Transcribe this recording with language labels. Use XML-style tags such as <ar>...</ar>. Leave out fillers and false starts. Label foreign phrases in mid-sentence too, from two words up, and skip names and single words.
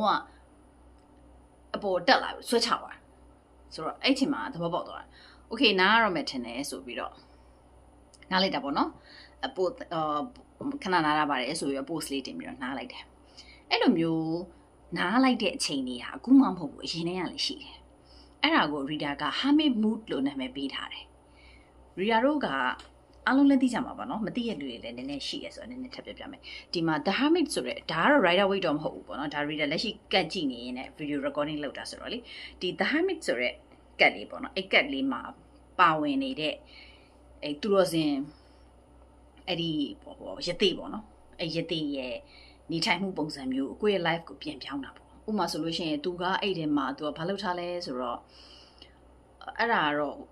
<my>အပေါ်တက်လာဆွဲချသွားဆိုတော့အဲ့ချိန်မှာသဘောပေါက်သွားတာ okay နားရမယ်ထင်တယ်ဆိုပြီးတော့နားလိုက်တာပေါ့နော်ပို့ခဏနားရပါတယ်ဆိုပြီးတော့ post လေးတင်ပြီးတော့နားလိုက်တယ်အဲ့လိုမျိုး နားလိုက်တဲ့အချိန်လေးဟာအခုမှမဟုတ်ဘူးအရင်တည်းကလည်းရှိတယ်အဲ့ဒါကို reader က</my> <en>hermit mood</en> <my>လို့နာမည်ပေးထားတယ် reader တို့ကအားလုံးလည်းသိကြမှာပါနော်မသိရလူတွေလည်း နည်းနည်းရှိရဲဆိုတော့နည်းနည်းထပ်ပြပြမယ်ဒီမှာ The Hermit ဆိုတဲ့ဒါကတော့ Rider Waite တော့မဟုတ်ဘူးပေါ့နော်ဒါ reader လက်ရှိကတ်ကြည့်နေရင်လည်း</my> <en>video recording</en> <my>လုပ်တာဆိုတော့လေဒီ The Hermit ဆိုတဲ့ကတ်လေးပေါ့နော်အဲ့ကတ်လေးမှာပါဝင်နေတဲ့အဲ့သူတော်စင်အဲ့ဒီပေါ့ရသေးပေါ့နော်အဲ့ရသေးရဲ့နေထိုင်မှုပုံစံမျိုးကိုယ့်ရဲ့ life ကိုပြန်ပြောင်းတာပေါ့ဥပမာဆိုလို့ရှိရင်သူကအဲ့ထဲမှာသူကဘာလုပ်ထားလဲဆိုတော့အဲ့ဒါကတော့</my>